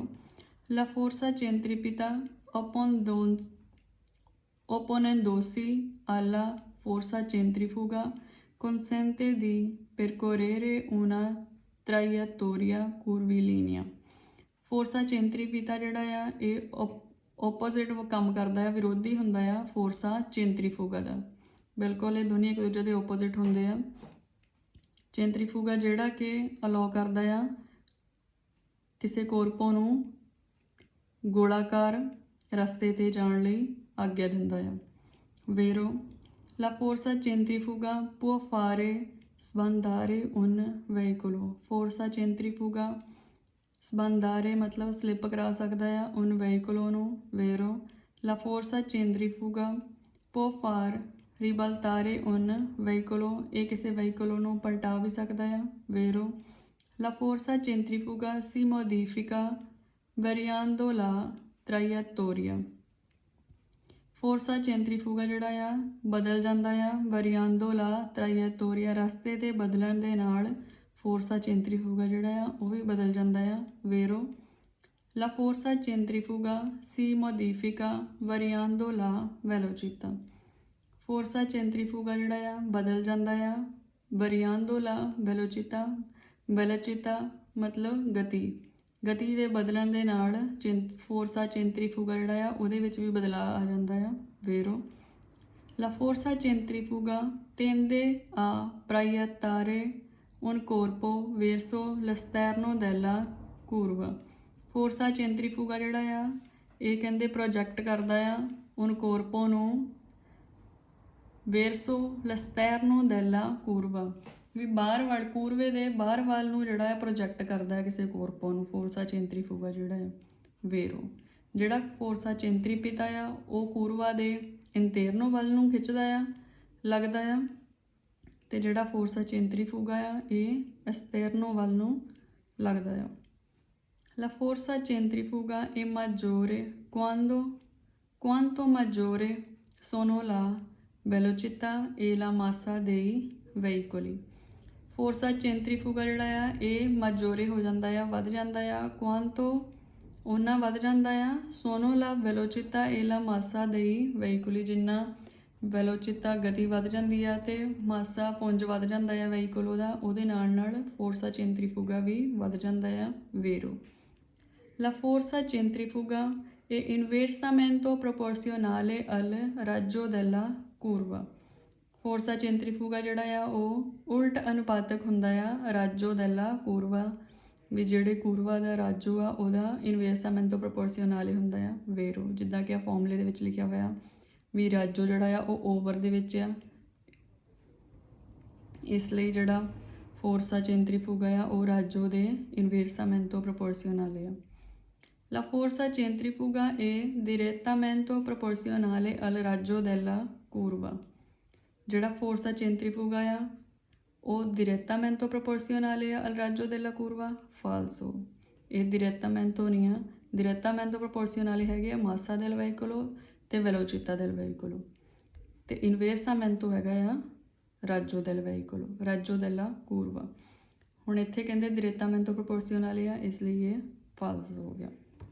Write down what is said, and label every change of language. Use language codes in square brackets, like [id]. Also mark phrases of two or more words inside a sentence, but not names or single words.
[it] La forza centripeta opponendosi alla forza centrifuga consente di percorrere una traiettoria curvilinea। forza centripeta [pa] ਜਿਹੜਾ ਆ ਇਹ ਓਪੋਜ਼ਿਟ ਕੰਮ ਕਰਦਾ ਹੈ ਵਿਰੋਧੀ ਹੁੰਦਾ ਆ [it] forza centrifuga [pa] ਦਾ। ਬਿਲਕੁਲ ਇਹ ਦੋਨੇ ਇੱਕ ਦੂਜੇ ਦੇ ਓਪੋਜ਼ਿਟ ਹੁੰਦੇ ਆ। ਚੈਂਟਰੀਫੂਗਾ ਜਿਹੜਾ ਕਿ ਅਲਾਓ ਕਰਦਾ ਆ ਕਿਸੇ ਕੋਰਪੋ ਨੂੰ ਗੋਲਾਕਾਰ ਰਸਤੇ 'ਤੇ ਜਾਣ ਲਈ ਆਗਿਆ ਦਿੰਦਾ ਆ ਵੇਰੋ। [it] La forza centrifuga può fare sbandare un veicolo। forza centrifuga [pa] ਸਬੰਦਾਰੇ ਮਤਲਬ ਸਲਿੱਪ ਕਰਾ ਸਕਦਾ ਆ [it] un veicolo [pa] ਨੂੰ ਵੇਰੋ। [it] La forza centrifuga può far ribaltare un veicolo। [pa] ਇਹ ਕਿਸੇ ਵਹੀਕਲੋ ਨੂੰ ਪਲਟਾ ਵੀ ਸਕਦਾ ਆ ਵੇਰੋ। [it] La forza centrifuga si modifica variando la traiettoria। forza centrifuga [pa] ਜਿਹੜਾ ਆ ਬਦਲ ਜਾਂਦਾ ਆ [it] variando la traiettoria [pa] ਰਸਤੇ 'ਤੇ ਬਦਲਣ ਦੇ ਨਾਲ [it] forza centrifuga [pa] ਜਿਹੜਾ ਆ ਉਹ ਵੀ ਬਦਲ ਜਾਂਦਾ ਆ ਵੇਰੋ। [it] La forza centrifuga si modifica variando la velocità. forza centrifuga [pa] ਜਿਹੜਾ ਆ ਬਦਲ ਜਾਂਦਾ ਆ [it] variando la velocità [pa] ਮਤਲਬ ਗਤੀ ਦੇ ਬਦਲਣ ਦੇ ਨਾਲ [it] forza centrifuga [pa] ਜਿਹੜਾ ਆ ਉਹਦੇ ਵਿੱਚ ਵੀ ਬਦਲਾਅ ਆ ਜਾਂਦਾ ਆ ਵੇਰੋ। [it] La forza centrifuga tende a proiettare un corpo verso l'esterno della curva। forza centrifuga [pa] ਜਿਹੜਾ ਆ ਇਹ ਕਹਿੰਦੇ ਪ੍ਰੋਜੈਕਟ ਕਰਦਾ ਆ [it] un corpo [pa] ਨੂੰ [it] verso l'esterno della curva [pa] ਵੀ ਬਾਹਰ ਵੱਲ ਕੂਰਵੇ ਦੇ ਬਾਹਰ ਵੱਲ ਨੂੰ ਜਿਹੜਾ ਹੈ ਪ੍ਰੋਜੈਕਟ ਕਰਦਾ ਹੈ ਕਿਸੇ ਕੋਰਪੋ ਨੂੰ [it] forza centrifuga [pa] ਜਿਹੜਾ ਹੈ ਵੇਰੋ। ਜਿਹੜਾ [it] forza centripeta [pa] ਆ ਉਹ ਕੂਰਵਾ ਦੇ ਇੰਤੇਰਨੋ ਵੱਲ ਨੂੰ ਖਿੱਚਦਾ ਆ ਲੱਗਦਾ ਆ ਤੇ ਜਿਹੜਾ [it] forza centrifuga [pa] ਆ ਇਹ ਐਸਟਰਨੋ ਵੱਲ ਨੂੰ ਲੱਗਦਾ ਆ। [it] La forza centrifuga è maggiore quanto maggiore sono la velocità e la massa dei veicoli। forza centrifuga [pa] ਜਿਹੜਾ ਆ ਇਹ ਮਾਜੋਰੇ ਹੋ ਜਾਂਦਾ ਆ, ਵੱਧ ਜਾਂਦਾ ਆ, ਕੁਆਂਤੋ ਉਹਨਾਂ ਵੱਧ ਜਾਂਦਾ ਆ, [it] sono la velocità e la massa dei veicoli [pa] ਜਿੰਨਾ ਵੈਲੋਚਿਤਾ ਗਤੀ ਵੱਧ ਜਾਂਦੀ ਆ ਤੇ ਮਾਸਾ ਪੁੰਜ ਵੱਧ ਜਾਂਦਾ ਆ ਵਹੀਕਲ ਉਹਦਾ, ਉਹਦੇ ਨਾਲ ਨਾਲ [it] forza centrifuga [pa] ਵੀ ਵੱਧ ਜਾਂਦਾ ਆ ਵੇਰੋ। [it] La forza centrifuga è inversamente proporzionale al raggio della curva। forza centrifuga [pa] ਜਿਹੜਾ ਆ ਉਹ ਉਲਟ ਅਨੁਪਾਤਕ ਹੁੰਦਾ ਆ [it] raggio della curva, [pa] ਵੀ ਜਿਹੜੇ ਕੂਰਵਾ ਦਾ ਰਾਜੋ ਆ ਉਹਦਾ [it] inversamente proporzionale [pa] ਹੁੰਦਾ ਆ ਵੇਰੋ, ਜਿੱਦਾਂ ਕਿ ਆ ਫਾਰਮੂਲੇ ਦੇ ਵਿੱਚ ਲਿਖਿਆ ਹੋਇਆ ਵੀ ਰਾਜੋ ਜਿਹੜਾ ਆ ਉਹ ਓਵਰ ਦੇ ਵਿੱਚ ਆ, ਇਸ ਲਈ ਜਿਹੜਾ [it] forza centrifuga [pa] ਆ ਉਹ ਰਾਜੋ ਦੇ [it] inversamente proporzionale [pa] ਆ। [it] La forza centrifuga è direttamente proporzionale al raggio della curva। ਜਿਹੜਾ forza centrifuga [pa] ਆ ਉਹ [it] direttamente proporzionale al raggio della curva falso। [pa] ਇਹ direttamente ਨਹੀਂ ਆ, [it] direttamente proporzionale [pa] ਹੈਗੇ ਆ [it] massa del veicolo ਤੇ velocità del veicolo, ਤੇ inversamente [pa] ਹੈਗਾ ਆ [it] raggio del veicolo, raggio della curva। [pa] ਹੁਣ ਇੱਥੇ ਕਹਿੰਦੇ [it] direttamente proporzionale [pa] ਆ, ਇਸ ਲਈ ਇਹ falso ਹੋ ਗਿਆ।